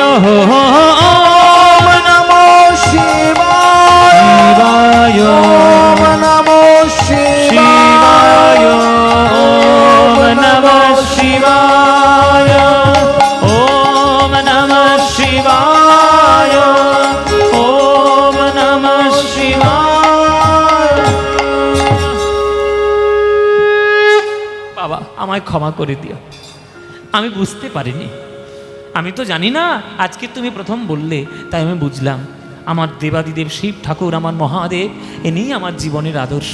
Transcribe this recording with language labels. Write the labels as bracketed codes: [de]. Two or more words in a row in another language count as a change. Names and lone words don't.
[sa] ओम नमो शिवाय, ओम नमो शिवाय, ओम नमः शिवाय, ओम नमः शिवाय, ओम नमः शिवाय। [bn] বাবা, আমায় ক্ষমা করে দিও, আমি বুঝতে পারিনি। আমি তো জানি না, আজকে তুমি প্রথম বললে তাই আমি বুঝলাম। আমার দেবাদিদেব শিব ঠাকুর, আমার মহাদেব, ইনি আমার জীবনের আদর্শ।